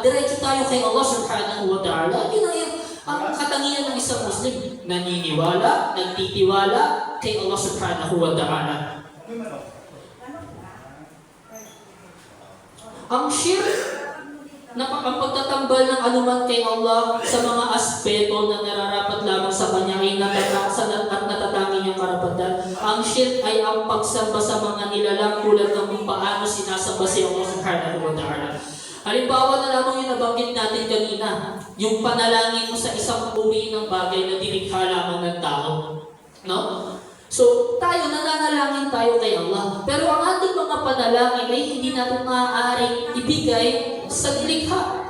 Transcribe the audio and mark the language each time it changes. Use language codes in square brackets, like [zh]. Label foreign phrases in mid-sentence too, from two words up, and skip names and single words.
[tl] Diretso tayo kay Allah [ar] سبحانه وتعالى. [tl] Yun ang katangian ng isang Muslim. Naniniwala, nagtitiwala kay Allah [ar] سبحانه وتعالى. [tl] Ang shirk ang pagtatambal ng anuman kay Allah sa mga aspeto na nararapat lamang sa Kanya ay natatakasan at natatangi niyang karapatan. Ang shirk ay ang pagsamba sa mga nilalang tulad ng kung paano sinasamba si Allah [ar] سبحانه وتعالى. [tl] Halimbawa na lamang yung nabanggit natin kanina, yung panalangin mo sa isang uri ng bagay na dinikha lamang ng tao. No? So, tayo, nananalangin tayo kay Allah. Pero ang ating mga panalangin ay hindi natin maaaring ibigay sa nilikha.